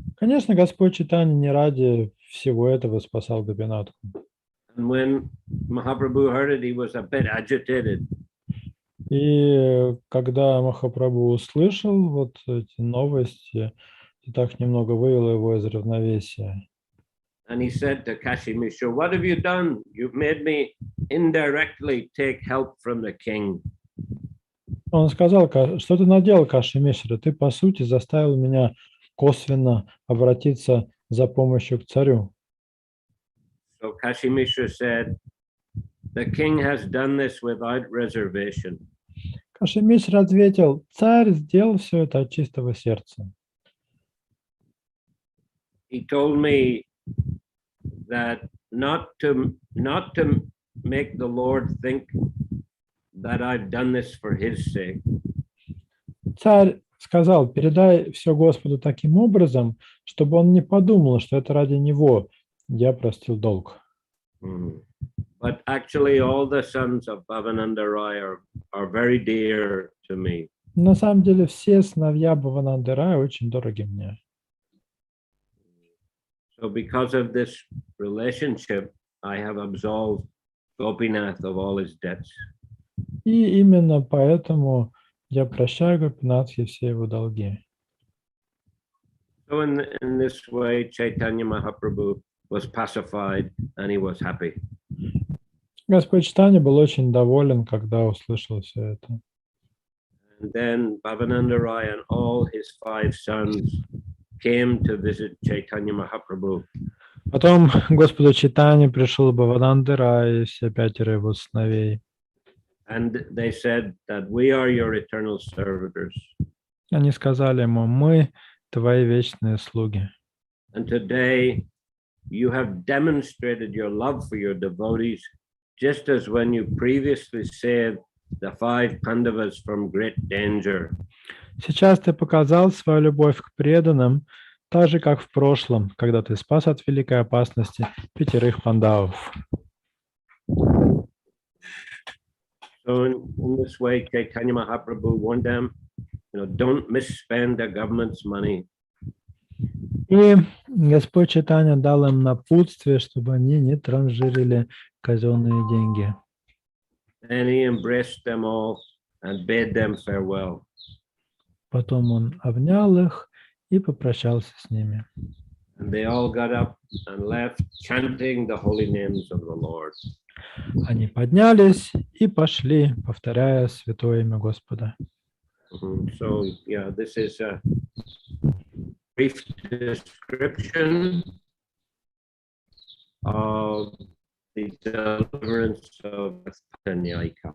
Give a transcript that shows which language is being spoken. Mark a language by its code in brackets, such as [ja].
[ru] Конечно, Господь Чайтанья не ради всего этого спасал Гопинатху. [en] And when Mahaprabhu heard it, he was a bit agitated. [ru] И когда Махапрабху услышал вот эти новости, это так немного вывело его из равновесия. [en] And he said to Kashi Mishra, what have you done? You've made me indirectly take help from the king. [ru] Он сказал, что ты наделал, Каши Мишра? Ты, по сути, заставил меня косвенно обратиться за помощью к царю. [en] So Kashi Mishra said, the king has done this without reservation. [ru] Каши Мишра ответил, царь сделал все это от чистого сердца. [en] He told me that not to make the Lord think that I've done this for his sake. [ru] Царь сказал, передай все Господу таким образом, чтобы он не подумал, что это ради него я простил долг. [en] But actually all the sons of Bhavananda Rai are very dear to me. [ru] На самом деле все сыновья Бхавананды Рая очень дороги мне. [en] So because of this relationship, I have absolved Gopinath of all his debts. [ru] И именно поэтому я прощаю Гопинатхе все его долги. [en] So in this way, Chaitanya Mahaprabhu was pacified and he was happy. [ru] Господь Чайтанья был очень доволен, когда услышал все это. [en] And then Bhavananda Rai and all his 5 sons came to visit Chaitanya Mahaprabhu. [ru] Потом Господу Чайтанье пришел Бхавананда Рай и все 5 его сыновей. [en] And they said that we are your eternal servitors. [ru] Они сказали ему, мы твои вечные слуги. [en] And today you have demonstrated your love for your devotees, just as when you previously saved the 5 Pandavas from great danger. [ru] Сейчас ты показал свою любовь к преданным, так же, как в прошлом, когда ты спас от великой опасности 5 пандавов. [en] So in this way, Chaitanya Mahaprabhu warned them, don't misspend the government's money. [ru] И Господь Чайтанья дал им напутствие, чтобы они не транжирили казенные деньги. [en] And he embraced them all and bade them farewell. [ru] Потом он обнял их и попрощался с ними. [en] And they all got up and left, chanting the holy names of the Lord. [ru] Они поднялись и пошли, повторяя святое имя Господа. [en] So, yeah, this is a brief description of the deliverance of Chaitanya.